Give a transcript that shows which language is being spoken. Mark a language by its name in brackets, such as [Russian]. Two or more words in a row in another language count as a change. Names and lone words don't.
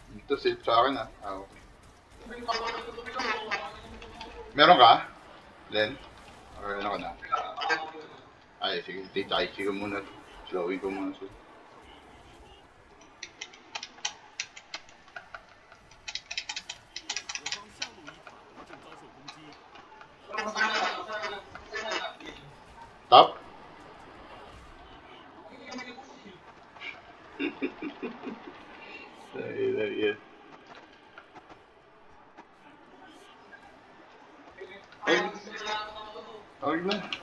[Filipino] to safe sa akin ah. Ah, okay. Meron ka? Len? Or ano ka na? Ay, sige. Tai Chi ko muna. Slowing ko muna siya. [Chinese] 我方下路一塔正遭受攻击， [Filipino] Top? Sige. Ay, okay na.